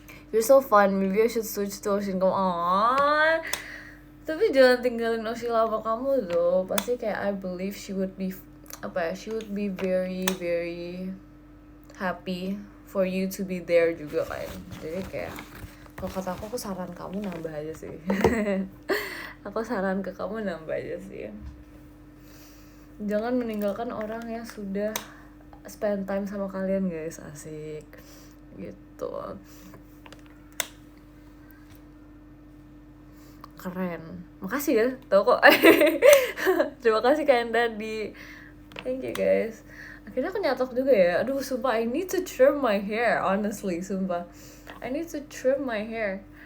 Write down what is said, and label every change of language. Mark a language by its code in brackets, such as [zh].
[en] You're so fun, maybe I should switch to Ocean. Come on. [id] Tapi jangan tinggalin Oshila sama kamu tuh. Pasti kayak [en] I believe she would be very very happy for you to be there [id] juga kan. Jadi kayak kalau kata aku saran kamu nambah aja sih. Aku saran ke kamu nambah aja sih. Jangan meninggalkan orang yang sudah spend time sama kalian guys, asik gitu. Keren, makasih ya, tau kok. Terima kasih Kak Enda [en] thank you guys. [id] Akhirnya aku nyatok juga ya. Aduh sumpah, [en] I need to trim my hair, honestly, [id] sumpah [en] I need to trim my hair.